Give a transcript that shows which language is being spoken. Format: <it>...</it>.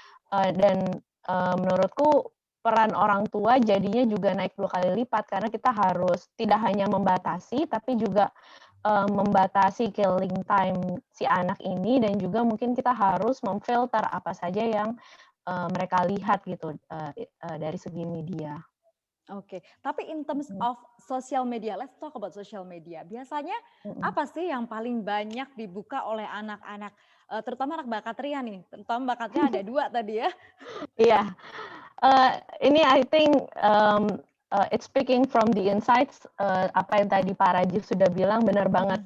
<id>Dan menurutku peran orang tua jadinya juga naik 2 kali lipat karena kita harus tidak hanya membatasi tapi juga membatasi killing time si anak ini, dan juga mungkin kita harus memfilter apa saja yang mereka lihat gitu dari segi media. Oke, tapi</id> <en>in terms Mhm. of social media, let's talk about social media.</en> <id>Biasanya Mhm. apa sih yang paling banyak dibuka oleh anak-anak, terutama anak Mbak Katria nih, terutama Mbak Katria ada 2 tadi ya? Iya, ini</id> <en>I think it's speaking from the insights,</en> <id>apa yang tadi Pak Rajiv sudah bilang benar banget.</id>